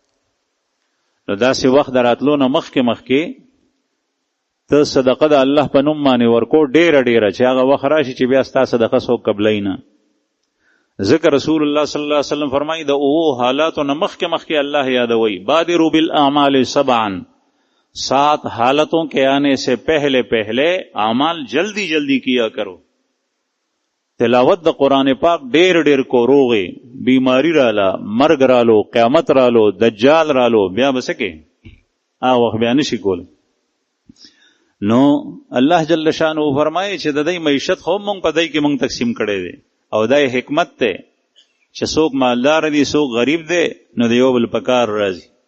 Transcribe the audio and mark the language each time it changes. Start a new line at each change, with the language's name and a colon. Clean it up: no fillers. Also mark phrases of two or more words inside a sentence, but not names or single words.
Pashto: نو داسې وخت د راتلو نه مخکې ته صدقه د الله په نوم باندې ورکو ډیره ډیره، چې هغه وخت راشي چې بیا ستا صدقه څوک قبلوي نه. ځکه رسول الله
Arabic: صلی الله علیه وسلم
Pashto: فرمایي د اوو حالاتو نه مخکې الله یادوي.
Arabic: بادروا بالاعمال سبعا،
Urdu: 7 حالتوں کے آنے سے پہلے اعمال جلدی جلدی کیا کرو.
Pashto: تلاوت د قرآن پاک ډیر کو، روغې بیماری رااله، مرګ رالو، قیامت رالو، دجال رالو، بیا به څه کې هغه وخت بیا نشي کولی. نو
Arabic: الله جل شانه
Pashto: فرمایي چې د دې معیشت خو مونږ په دې کې مونږ تقسیم کړی دی، او دا حکمت ته چې څوک مالدار دي څوک غریب دی، نو د یو بل په کار راځي.